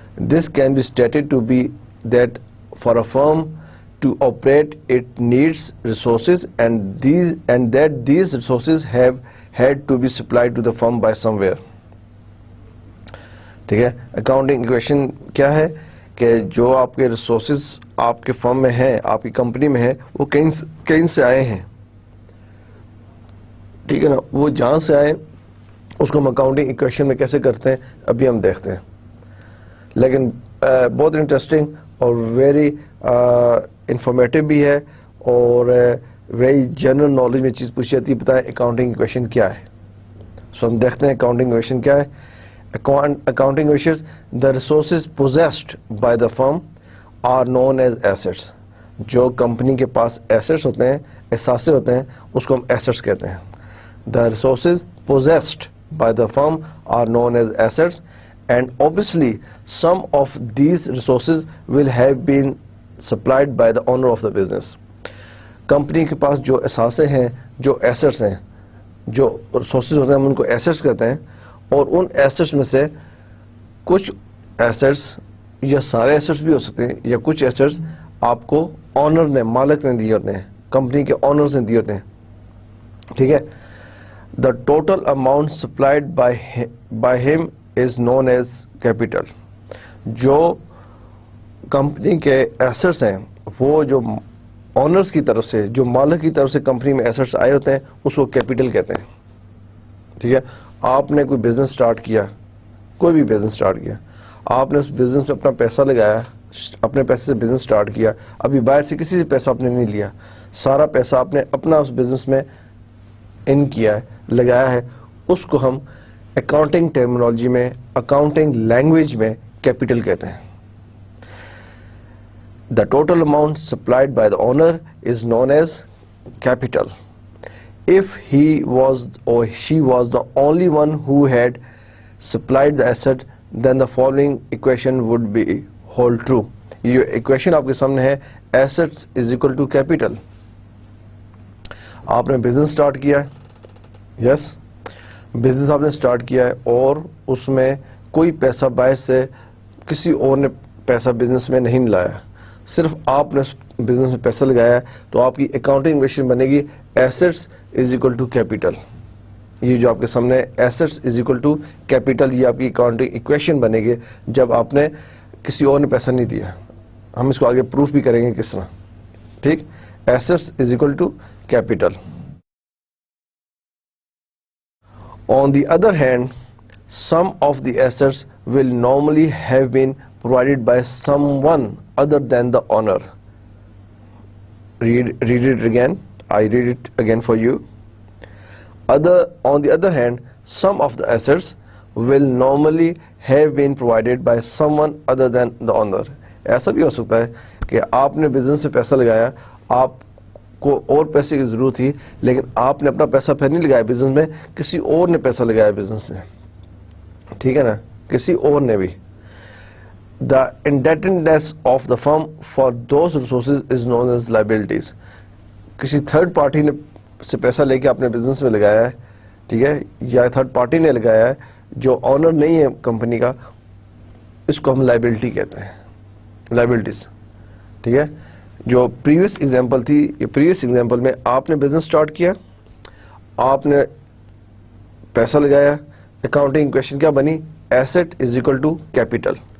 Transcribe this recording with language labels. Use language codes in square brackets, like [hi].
[en] This can be stated to be that for a firm to operate it needs resources and that these resources have had to be supplied to the firm by somewhere. [ur] ٹھیک ہے, accounting equation کیا ہے کہ جو آپ کے resources آپ کے فرم میں ہیں, آپ کی کمپنی میں ہیں, وہ کہیں سے آئے ہیں. ٹھیک ہے نا, وہ جہاں سے آئے اس کو ہم اکاؤنٹنگ ایکویشن میں کیسے کرتے ہیں ابھی ہم دیکھتے ہیں. لیکن بہت انٹرسٹنگ اور ویری انفارمیٹیو بھی ہے اور ویری جنرل نالج میں چیز پوچھی جاتی ہے. بتائیں اکاؤنٹنگ ایکویشن کیا ہے. سو ہم دیکھتے ہیں اکاؤنٹنگ ایکویشن کیا ہے. [en] Accounting equation, the resources possessed by the firm are known as assets. [ur] جو کمپنی کے پاس ایسٹس ہوتے ہیں, اثاثے ہوتے ہیں, اس کو ہم ایسٹس کہتے ہیں. [en] The resources possessed by the firm are known as assets, and obviously some of these resources will have been supplied by the owner of the business. [ur] Company کے پاس جو اثاثے ہیں, جو ایسٹس ہیں, جو ریسورسز ہوتے ہیں ہم ان کو ایسٹس کہتے ہیں, اور ان ایسٹس میں سے کچھ ایسٹس یا سارے ایسٹس بھی ہو سکتے ہیں, یا کچھ ایسٹس آپ کو آنر نے, مالک نے دیے ہوتے ہیں, کمپنی کے آنرز نے دیے ہوتے ہیں. ٹھیک ہے, [en] the total amount supplied by him is known as capital. [ur] جو کمپنی کے ایسٹس ہیں وہ جو آنرز کی طرف سے, جو مالک کی طرف سے کمپنی میں ایسٹس آئے ہوتے ہیں اس کو کیپٹل کہتے ہیں. ٹھیک ہے, آپ نے کوئی بزنس سٹارٹ کیا, کوئی بھی بزنس سٹارٹ کیا, آپ نے اس بزنس میں اپنا پیسہ لگایا, اپنے پیسے سے بزنس سٹارٹ کیا, ابھی باہر سے کسی سے پیسہ آپ نے نہیں لیا, سارا پیسہ آپ نے اپنا اس بزنس میں ان کیا ہے, لگایا ہے, اس کو ہم اکاؤنٹنگ ٹرمینالوجی میں, اکاؤنٹنگ لینگویج میں کیپٹل کہتے ہیں. [en] The total amount supplied by the owner is known as capital. If he was or she was the only one who had supplied the asset, then the following equation would be hold true. [ur] یہ [en] equation [ur] آپ کے سامنے ہے, [en] assets is equal to capital. [ur] آپ نے business start کیا ہے, یس, business آپ نے سٹارٹ کیا ہے اور اس میں کوئی پیسہ باہر سے کسی اور نے پیسہ بزنس میں نہیں لایا, صرف آپ نے بزنس میں پیسہ لگایا ہے, تو آپ کی اکاؤنٹنگ ایکویشن بنے گی [en] Assets is equal to capital. [ur] یہ جو آپ کے سامنے [en] assets is equal to capital, [ur] یہ آپ کی اکاؤنٹنگ ایکویشن بنے گی جب آپ نے کسی اور نے پیسہ نہیں دیا. ہم اس کو آگے پروف بھی کریں گے کس طرح. ٹھیک, [en] Assets is equal to capital. On the other hand, some of the assets will normally have been provided by someone other than the owner. Read it again. I read it again for you. On the other hand, some of the assets will normally have been provided by someone other than the owner. [ur] ایسا بھی ہو سکتا ہے کہ آپ نے business میں پیسہ لگایا, آپ کو اور پیسے کی ضرورت تھی, لیکن آپ نے اپنا پیسہ پھر نہیں لگایا بزنس میں, کسی اور نے پیسہ لگایا بزنس میں. ٹھیک ہے نا, کسی اور نے بھی. [en] the indebtedness of the firm for those resources is known as liabilities. [ur] کسی تھرڈ پارٹی نے سے پیسہ لے کے اپنے بزنس میں لگایا ہے, ٹھیک ہے, یا تھرڈ پارٹی نے لگایا ہے جو آنر نہیں ہے کمپنی کا, اس کو ہم لائبلٹی کہتے ہیں, لائبلٹیز, ٹھیک ہے. جو پریویس ایگزامپل تھی, یہ پریویس ایگزامپل میں آپ نے بزنس اسٹارٹ کیا, آپ نے پیسہ لگایا, اکاؤنٹنگ ایکویشن کیا بنی, [en] Asset is equal to capital.